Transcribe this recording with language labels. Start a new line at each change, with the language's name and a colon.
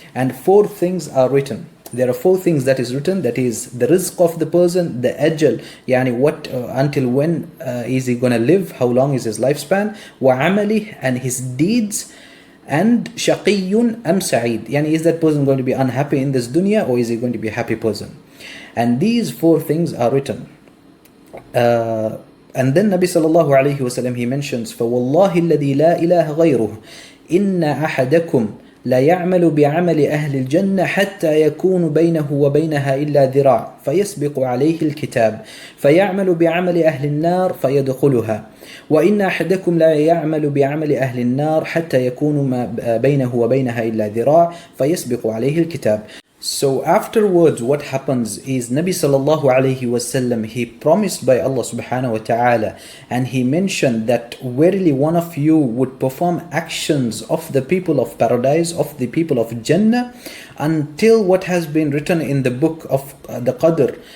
English: And 4 things are written. There are 4 things that is written, that is the rizq of the person, the ajal, yani until when is he going to live, how long is his lifespan, wa amali, and his deeds, and shaqiyun am sa'id, yani is that person going to be unhappy in this dunya, or is he going to be a happy person? And these 4 things are written. And then Nabi sallallahu alayhi wasallam, he mentions
Arabic: فَوَاللَّهِ الَّذِي لَا إِلَهَ غَيْرُهُ إِنَّ أَحَدَكُمْ لا يعمل بعمل أهل الجنة حتى يكون بينه وبينها إلا ذراع فيسبق عليه الكتاب فيعمل بعمل أهل النار فيدخلها وإن أحدكم لا يعمل بعمل أهل النار حتى يكون ما بينه وبينها إلا ذراع فيسبق عليه الكتاب.
English: So afterwards, what happens is Nabi sallallahu alayhi wasallam, he promised by Allah subhanahu wa ta'ala, and he mentioned that verily one of you would perform actions of the people of paradise, of the people of Jannah, until what has been written in the book of the Qadr,